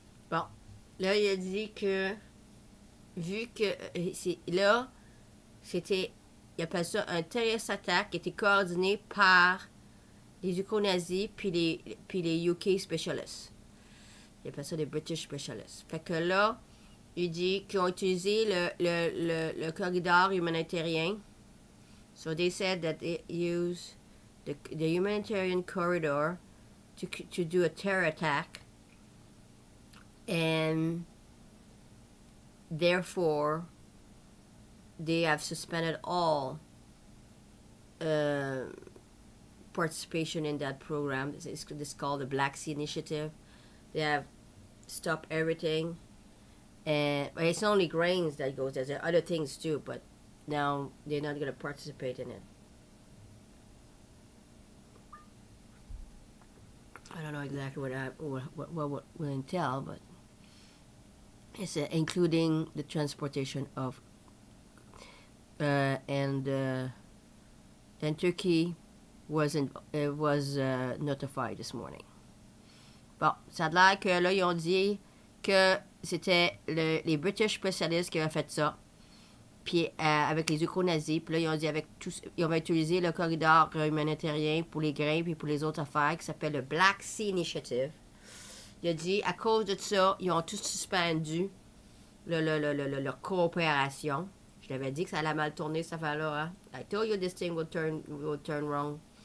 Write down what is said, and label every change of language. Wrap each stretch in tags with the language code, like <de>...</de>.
<fr>Bon, là, il a dit que, vu que, là, c'était, il appelle ça un</fr> <en>terrorist attack</en> <fr>qui était coordonné par les Uco-nazis puis les</fr> <en>UK specialists.</en> <fr>Il appelle ça des</fr> <en>British specialists.</en> <fr>Fait que là, il dit qu'ils ont utilisé le corridor humanitaire.</fr> <en>So they said that they used the humanitarian corridor to do a terror attack. And therefore, they have suspended all participation in that program. It's called the Black Sea Initiative. They have stopped everything. And it's only grains that goes. There's other things too, but now they're not going to participate in it. I don't know exactly what will entail, but it's including the transportation of and Turkey was notified this morning.</en> <fr>Bon, ça a l'air que là ils ont dit que c'était les British spécialistes qui avaient fait ça, puis avec les Uco-nazis, puis là ils ont dit ils ont utilisé le corridor humanitaire pour les grains puis pour les autres affaires qui s'appelle le Black Sea Initiative. Il a dit, à cause de ça, ils ont tous suspendu leur coopération. Je t'avais dit que ça allait mal tourner, cette affaire-là. Hein?</fr> <en>I told you this thing would turn wrong.</en>